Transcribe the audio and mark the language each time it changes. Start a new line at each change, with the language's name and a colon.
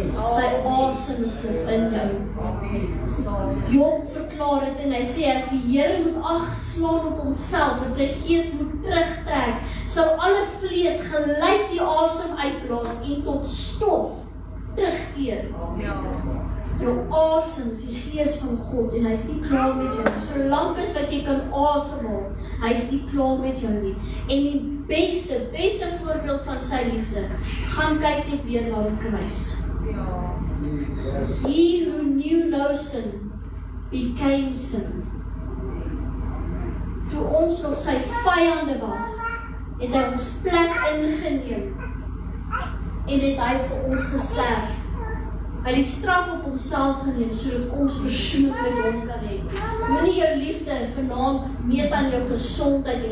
Afrikaans: Sy asem is in jou. Job verklaar dit en hy sê, as die Here moet ag slaan op homself en sy gees moet terugtrek, sal alle vlees gelyk die asem uitblaas en tot stof terugkeer. Jou asem is die gees van God en hy is nie klaar met jou nie. Solank as wat jy kan asemhaal, hy is nie klaar met jou nie. En die beste voorbeeld van sy liefde, gaan kyk net weer na die kruis.
English: He who knew no sin became sin.
Afrikaans: Toe ons nog sy vyande was, het hy ons plek ingeneem en het hy vir ons gesterf. Hy het die straf op homself geneem, sodat ons versoening met hom kan hê. Moenie jou liefde vanaand meet aan jou gesondheid nie.